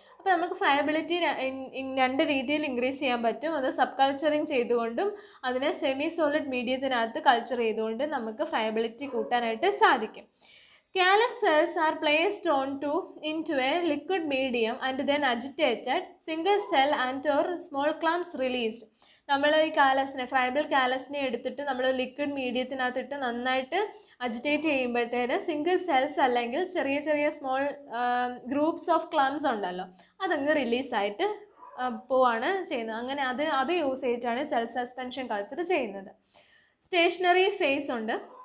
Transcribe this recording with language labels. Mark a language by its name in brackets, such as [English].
[Malayalam] അപ്പോൾ നമുക്ക് ഫ്രയബിലിറ്റി രണ്ട് രീതിയിൽ ഇൻക്രീസ് ചെയ്യാൻ പറ്റും. അത് സബ് കൾച്ചറിങ് ചെയ്തുകൊണ്ടും അതിനെ സെമി സോളിഡ് മീഡിയത്തിനകത്ത് കൾച്ചർ ചെയ്തുകൊണ്ട് നമുക്ക് ഫ്രയബിലിറ്റി കൂട്ടാനായിട്ട് സാധിക്കും. [English] Callus cells are placed into a liquid medium and then agitated, single cell and or small clumps released. [Malayalam] നമ്മൾ ഈ കാലസിനെ ഫ്രയബിൾ കാലസിനെ എടുത്തിട്ട് നമ്മൾ ലിക്വിഡ് മീഡിയത്തിനകത്തിട്ട് നന്നായിട്ട് അജിറ്റേറ്റ് ചെയ്യുമ്പോഴത്തേന് സിംഗിൾ സെൽസ് അല്ലെങ്കിൽ ചെറിയ ചെറിയ സ്മോൾ ഗ്രൂപ്പ്സ് ഓഫ് ക്ലംസ് ഉണ്ടല്ലോ, അതങ്ങ് റിലീസായിട്ട് പോവാണ് ചെയ്യുന്നത്. അങ്ങനെ അത് യൂസ് ചെയ്തിട്ടാണ് സെൽ സസ്പെൻഷൻ കൾച്ചർ ചെയ്യുന്നത്. സ്റ്റേഷനറി ഫേസ് ഉണ്ട്.